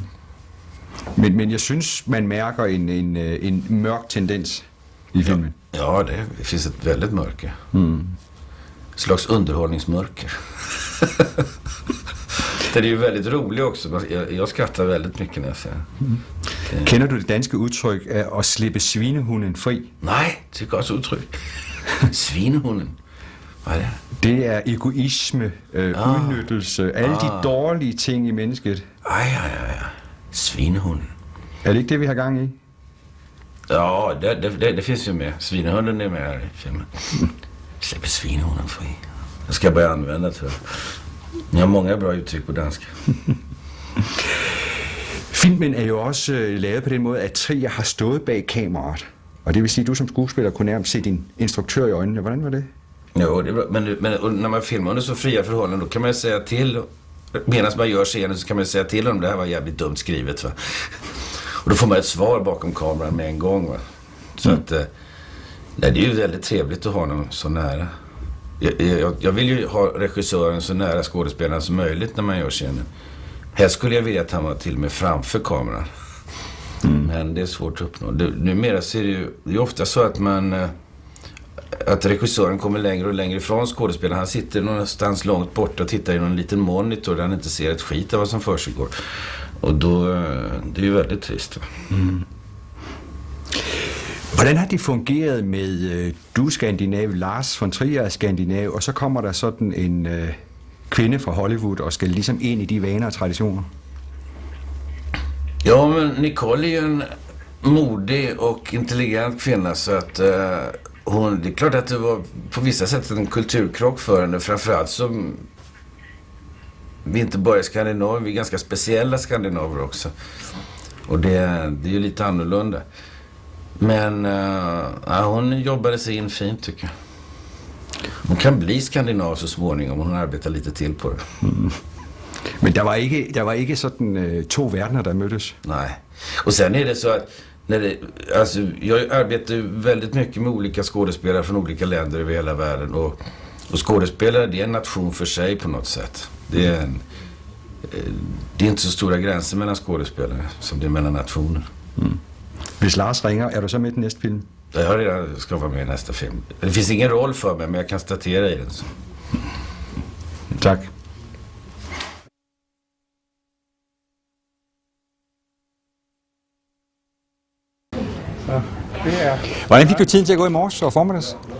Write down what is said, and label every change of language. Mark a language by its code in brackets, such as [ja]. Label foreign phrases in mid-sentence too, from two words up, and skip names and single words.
[sv] Men jag synes man märker en mörk tendens i filmen. Ja, det finns ett väldigt mörker. Slags underhållningsmörker. Det är ju väldigt roligt också. Jag skrattar väldigt mycket när jag ser det. [da] Kender du det danske udtryk at slippe svinehunden fri? [sv] Nej, det är ett gott uttryck. Svinehunden. Vad är det? [da] Det er egoisme, udnyttelse, alle de dårlige ting i mennesket. [sv] Ja. Svinehunden. [da] Er det ikke det, vi har gang i? [sv] Ja, det finns ju med. Svinehunden är med här i filmen. Släpper svinehunden fri. Jag ska börja använda, tror jag. Ni har många bra uttryck på dansk. [da] Filmen er jo også lavet på den måde, at Trier har stået bag kameraet. Og det vil sige, at du som skuespiller kunne nærmest se din instruktør i øjnene. Hvordan var det? [sv] Jo, det är bra. Men när man filmar under så fria förhållanden, då kan man säga till, medan man gör scenen så kan man säga till om det här var jävligt dumt skrivet, va. Och då får man ett svar bakom kameran med en gång, va. Så att det är ju väldigt trevligt att ha honom så nära. Jag vill ju ha regissören så nära skådespelaren som möjligt när man gör scenen. Här skulle jag vilja att han var till och med framför kameran. Men det är svårt att uppnå. Numera ser det är ofta så att regissören kommer längre och längre ifrån skådespelaren. Han sitter någonstans långt borta och tittar i någon liten monitor där han inte ser ett skit av vad som försiggår. Och då, det är ju väldigt trist. [da] Hvordan har det fungeret med, du er skandinav, Lars von Trier er skandinav, og så kommer der sådan en kvinde fra Hollywood og skal ligesom ind i de vaner og traditioner? [sv] Ja, men Nicole är ju en modig och intelligent kvinna, så att det är klart att det var på vissa sätt en kulturkrock för henne, framförallt som vi inte bara är skandinaver, vi är ganska speciella skandinaver också. Och det är ju lite annorlunda. Men hon jobbade sig in fint, tycker jag. Hon kan bli skandinav så småningom om hon arbetar lite till på det. [da] Men der var ikke sådan to verdener, der mødtes? [sv] Nej. Och sen är det så att jag arbetar väldigt mycket med olika skådespelare från olika länder över hela världen. Och skådespelare, det är en nation för sig på något sätt. Det är inte så stora gränser mellan skådespelare som det är mellan nationer. [da] Hvis Lars ringer, er du så med i næste film? [sv] Jag ska vara med i nästa film. Det finns ingen roll för mig, men jag kan statera i den. Så. Tack. [da] Hvordan fik du tiden til at gå i morges og formiddags?